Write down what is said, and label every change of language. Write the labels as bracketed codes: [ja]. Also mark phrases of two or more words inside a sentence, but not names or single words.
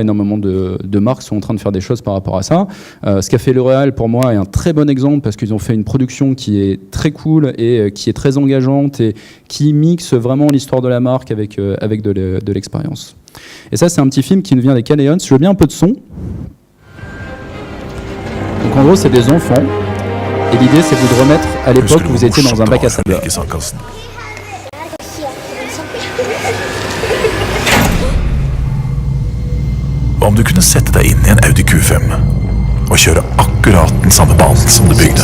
[fr] Énormément de marques sont en train de faire des choses par rapport à ça. Ce qu'a fait L'Oréal, pour moi, est un très bon exemple parce qu'ils ont fait une production qui est très cool et qui est très engageante et qui mixe vraiment l'histoire de la marque avec de l'expérience. Et ça, c'est un petit film qui nous vient des Caléons. Je veux bien un peu de son. Donc en gros, c'est des enfants. Et l'idée, c'est de vous remettre à l'époque où vous étiez dans un bac à sable. [no] Om du kunne sette deg inn I en Audi Q5 og kjøre akkurat den samme banen som du bygde.